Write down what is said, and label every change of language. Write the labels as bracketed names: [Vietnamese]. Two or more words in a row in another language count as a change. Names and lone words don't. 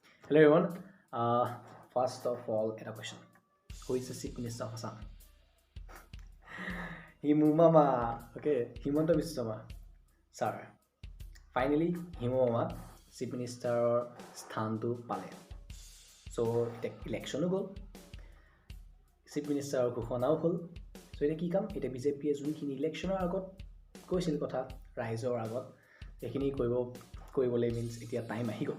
[English] Hello everyone. First of all, a question. Who is the Chief Minister of Assam? Himu Mama. Okay, Himanta Biswa Sarma. Sir. Finally, Himu Mama, Chief Minister [Assamese] স্থানটো পালে। So, এতিয়া ইলেকশ্যনো গ'ল, চিফ মিনিষ্টাৰৰ ঘোষণাও হ'ল। চ' এতিয়া কি কাম? এতিয়া বিজেপিয়ে যোনখিনি ইলেকশ্যনৰ আগত কৈছিল কথা ৰাইজৰ আগত, সেইখিনি কৰিবলৈ মিনছ এতিয়া টাইম আহি গ'ল।